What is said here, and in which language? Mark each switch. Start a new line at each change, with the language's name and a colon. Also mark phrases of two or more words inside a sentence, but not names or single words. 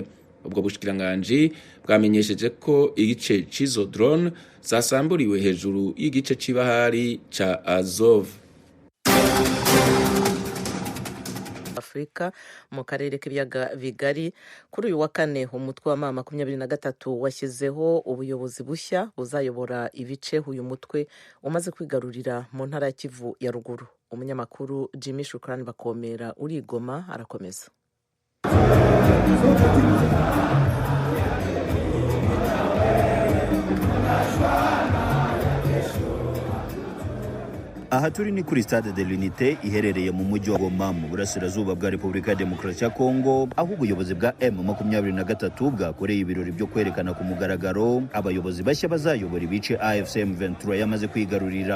Rundi: Ubwo bushikiranganji bwamenyesheje ko igice cizo drone zasamburiwe hejuru y'igice c'ibahari ca Azov.
Kinyarwanda: Afrika mu karere k'ibiyaga bigari kuri uyu wa kane umutwe wa M23 washyizeho ubuyobozi bushya buzayobora ibice uyu mutwe umaze kwigarurira mu ntara ya Kivu ya ruguru. Umunyamakuru Jimmy Shukrani Bakomera uri i Goma arakomeza. Aha turi ni kuri Stade de l'Unité iherereye mu mujyi wa Goma mu burasirazuba bwa Repubulika ya Demokarasi ya Kongo, aho ubuyobozi bwa M23 bwakoreye ibirori byo kwerekana ku mugaragaro abayobozi bashya bazayobora ibice AFC M23 yamaze kwigarurira.